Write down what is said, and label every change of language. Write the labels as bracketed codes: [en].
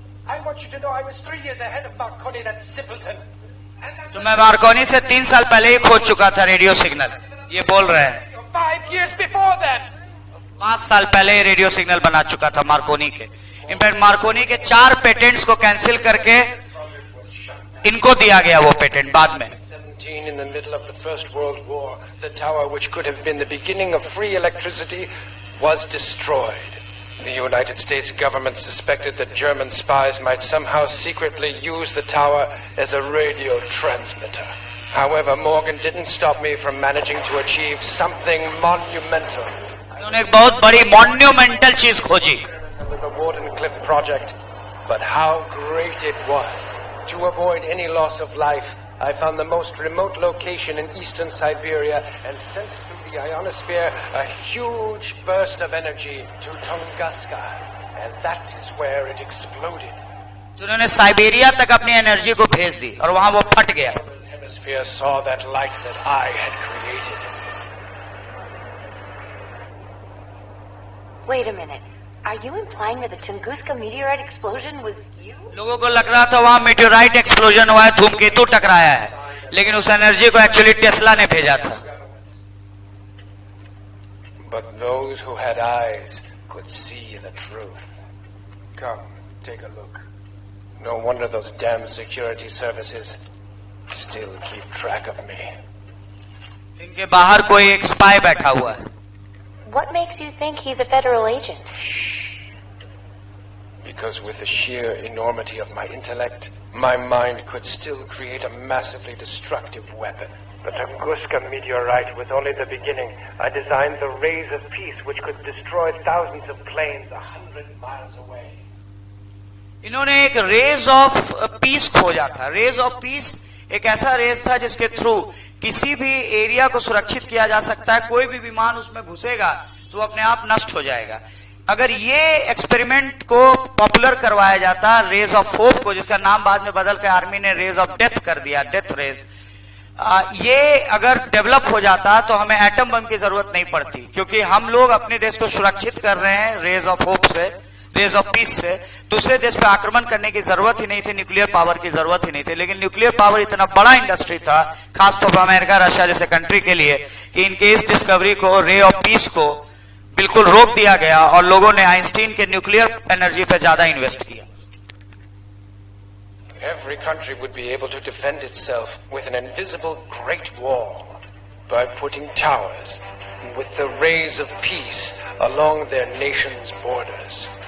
[en] I want you to know I was 3 years ahead of Marconi, that simpleton. [hi] तो मैं Markovnikov से 3 साल पहले ही खोज चुका था रेडियो सिग्नल, ये बोल रहे हैं। [en] 5 years before then. [hi] 5 साल पहले ही रेडियो सिग्नल बना चुका था मार्कोनी के। इनफैक्ट मार्कोनी के 4 पेटेंट्स को कैंसिल करके इनको दिया गया वो पेटेंट बाद में। [en] In the middle of the First World War, the tower, which could have been the beginning of free electricity, was destroyed. The United States government suspected that German spies might somehow secretly use the tower as a radio transmitter. However, Morgan didn't stop me from managing to achieve something monumental. [hi] उन्होंने एक बहुत बड़ी monumental चीज खोजी। [en] With the Warden Cliff project. But how great it was. To avoid any loss of life, I found the most remote location in eastern Siberia and sent through the ionosphere a huge burst of energy to Tunguska. And that is where it exploded. [hi] तो उन्होंने Siberia तक अपनी energy को भेज दी और वहां वो फट गया। [en] The hemisphere saw that light that I had created. Wait a minute. Are you implying that the Tunguska meteorite explosion was you? [hi] लोगों को लग रहा था वहां मीटेओराइट एक्सप्लोजन हुआ है, धूमकेतु टकराया है, लेकिन उस एनर्जी को एक्चुअली टेस्ला ने भेजा था। [en] But those who had eyes could see the truth. Come, take a look. No wonder those damn security services still keep track of me. [hi] इनके बाहर कोई एक स्पाई बैठा हुआ है। [en] What makes you think he's a federal agent? Because with the sheer enormity of my intellect, my mind could still create a massively destructive weapon. The Tunguska meteorite was only the beginning. I designed the rays of peace which could destroy thousands of planes 100 miles away. [hi] इन्होंने एक raise of peace खोजा था। Raise of peace एक ऐसा race था जिसके through किसी भी एरिया को सुरक्षित किया जा सकता है। कोई भी विमान उसमें घुसेगा तो अपने आप नष्ट हो जाएगा। अगर ये एक्सपेरिमेंट को पॉपुलर करवाया जाता, रेज ऑफ होप को, जिसका नाम बाद में बदल के आर्मी ने रेज ऑफ डेथ कर दिया, डेथ रेज, ये अगर डेवलप हो जाता तो हमें एटम बम की जरूरत नहीं पड़ती, क्योंकि हम लोग अपने देश को सुरक्षित कर रहे हैं रेज ऑफ होप से, रेज ऑफ पीस से। दूसरे देश पे आक्रमण करने की जरूरत ही नहीं थी, न्यूक्लियर पावर की जरूरत ही नहीं थी। लेकिन न्यूक्लियर पावर इतना बड़ा इंडस्ट्री था, खासतौर पर अमेरिका, रशिया जैसे कंट्री के लिए, कि इनके इस डिस्कवरी को, रे ऑफ पीस को बिल्कुल रोक दिया गया और लोगों ने आइंस्टीन के न्यूक्लियर एनर्जी पे ज्यादा इन्वेस्ट किया। [en] Every country would be able to defend itself with an invisible Great Wall by putting towers with the rays of peace along their nation's borders.